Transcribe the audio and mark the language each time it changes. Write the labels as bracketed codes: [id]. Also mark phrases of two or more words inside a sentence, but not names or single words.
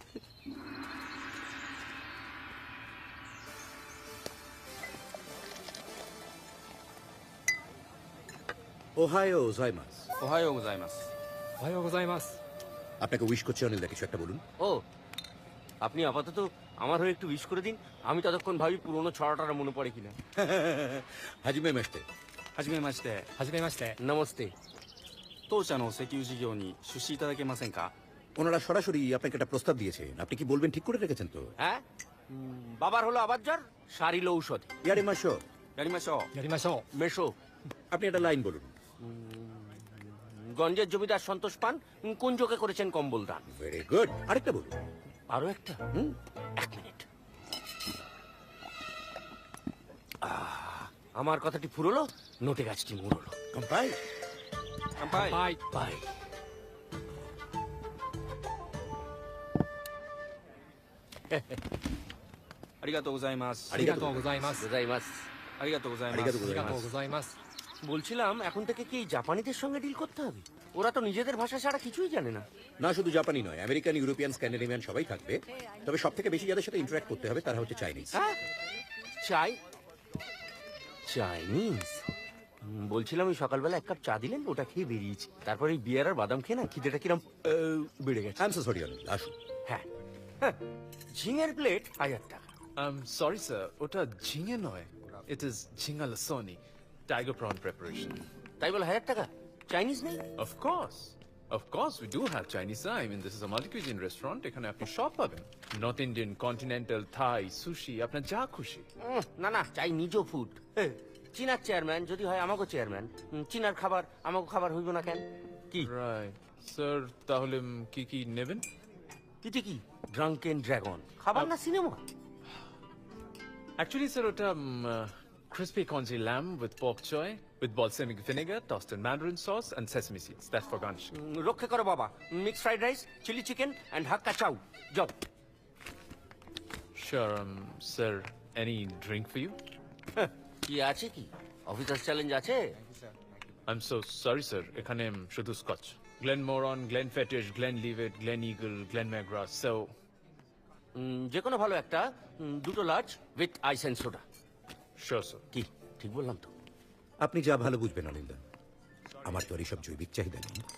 [ja] おはようございますおはようございますおはようございます [bn] আপনাকে উইশ করছি অনিল দা কিছু একটা বলুন ও আপনি আপাতত আমার হয়ে একটু উইশ করে দিন আমি ততক্ষণ ভাবি পুরোনো ছড়াটা মনে পড়ে কিনা [ja] はじめましてはじめましてはじめまして নমস্তে 当社の石油事業に出資いただけませんか [bn] ওনারা সরাসরি আপনাকে একটা প্রস্তাব দিয়েছেন আপনি কি বলবেন ঠিক করে রেখেছেন তো হ্যাঁ বাবার হলো আবার জ্বর সারিল ঔষধ [ja] やりましょうやりましょうやりましょう মেশো [bn] আপনি একটা লাইন বলুন গঞ্জের জমিদার সন্তোষ পান কোন চোখে করেছেন কম্বল দান [en] very good [bn] আরেকটা বলুন আরো একটা এক মিনিট আমার কথাটি ফুরলো নোটে গাছটি মুড়লো [ja] কম্পাই 乾杯 বাই ありがとうございますありがとうございます গোজাইমাস ありがとうございますありがとうございますありがとうございます [bn] বলছিলাম এখন থেকে কি এই জাপানিদের সঙ্গে ডিল করতে হবে ওরা তো নিজেদের ভাষা ছাড়া কিছুই জানে না না শুধু জাপানি নয় আমেরিকান ইউরোপিয়ান স্ক্যান্ডিনেভিয়ান সবাই থাকবে তবে সব থেকে বেশি যাদের সাথে ইন্টারঅ্যাক্ট করতে হবে তারা হচ্ছে চাইনিজ হ্যাঁ চাই চাইনিজ বলছিলাম ওই সকালবেলা এক কাপ চা দিলেন, ওটা খেয়ে বেরিয়েছি। তারপরে এই বিয়ার আর বাদাম খেয়ে না খিদেটা কিরম বেড়ে গেছে। সরি অনিল, আসুন। হ্যাঁ হ্যাঁ, ঝিঙের প্লেট 1000 টাকা। [en] sorry sir, [bn] ওটা ঝিঙে নয়, [en] it is jhinga lasooni, tiger prawn preparation. [bn] তাই বলে 1000 টাকা? চাইনিজ নেই? [en] Of course, we do have Chinese. I mean, this is a multi-cuisine restaurant. [bn] এখানে আপনি সব পাবেন, নর্থ ইন্ডিয়ান, কন্টিনেন্টাল, থাই, সুশি, আপনার যা খুশি। না না, চাই নিজ ফুড। চীনার চেয়ারম্যান যদি হয় আমাকে চেয়ারম্যান, চীনার খাবার আমাকে খাবার হইব না কেন? কি [en] right sir, [bn] তাহলে কি কি নেবেন? কি [en] drunken dragon [bn] খাবার না সিনেমা? [en] Actually, sir, ওটা crispy congee lamb with pork choy, with balsamic vinegar, tossed in mandarin sauce, and sesame seeds. That's for garnish. [bn] রক্ষে করো বাবা। [en] mix fried rice, chili chicken, and Hakka chow. [bn] জব। [en] Sure, sir, any drink for you? [bn] কি আছে কি? অফিসার চ্যালেঞ্জ আছে? [en] I'm so sorry, sir. [bn] এখানে শুধু স্কচ। Glenmoran, Glenfiddich, Glenlivet, Gleneagle, Glenmagra, so... যে কোনো ভালো একটা, দুটো [en] large with ice and soda. Sure, sir. [bn] কি ঠিক বললাম তো? আপনি যা ভালো বুঝবেন অনিন্দা, আমার তো আর এইসব জৈবিক চাহিদা নেই।